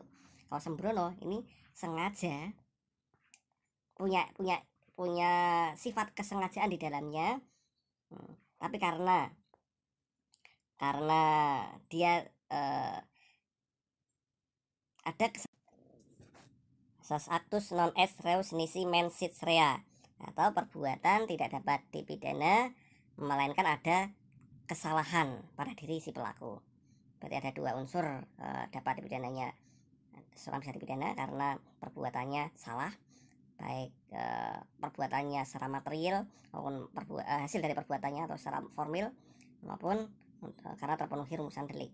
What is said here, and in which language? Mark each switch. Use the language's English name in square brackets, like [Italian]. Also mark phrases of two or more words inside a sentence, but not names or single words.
[Indonesian] Kalau sembrono ini sengaja, punya sifat kesengajaan di dalamnya, tapi karena dia ada [Latin] actus non est reus nisi mens sit rea, [Indonesian] atau perbuatan tidak dapat dipidana melainkan ada kesalahan pada diri si pelaku. Berarti ada dua unsur dapat dipidananya. Seseorang bisa dipidana karena perbuatannya salah, baik perbuatannya secara material maupun hasil dari perbuatannya atau secara formil, maupun karena terpenuhi rumusan delik.